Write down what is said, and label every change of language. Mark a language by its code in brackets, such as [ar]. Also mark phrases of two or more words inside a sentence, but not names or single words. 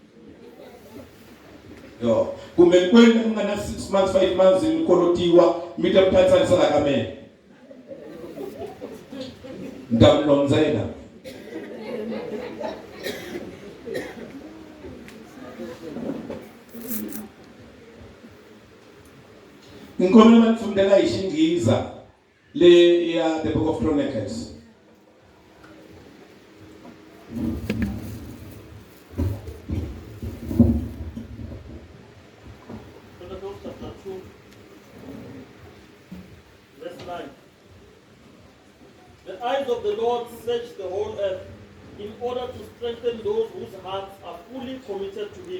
[ts] yo kumbe kwenda ku nga na 6 months 5 months ni kolotiwa mi ta phatsanisa ka mina ndamlonzela Ngomeni manifundela hi Xingheza le ya the Book of Chronicles. [en] Chronicles chapter 2, verse 9. The eyes of the Lord search the whole earth in order to strengthen those whose hearts are fully committed to Him.